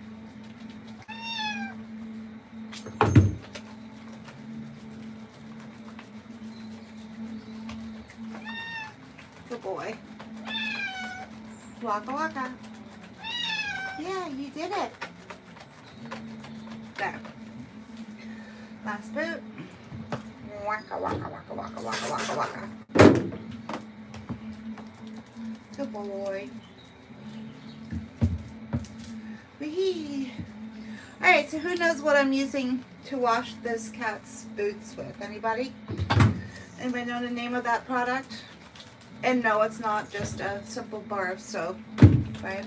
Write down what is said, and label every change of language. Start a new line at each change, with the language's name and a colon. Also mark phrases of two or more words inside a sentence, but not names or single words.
English: Good boy. Waka waka. Yeah, you did it. There. Last boot. Waka waka waka waka waka waka waka. Good boy. Wee. Alright, so who knows what I'm using to wash this cat's boots with? Anybody? Anybody know the name of that product? And no, it's not just a simple bar of soap, right?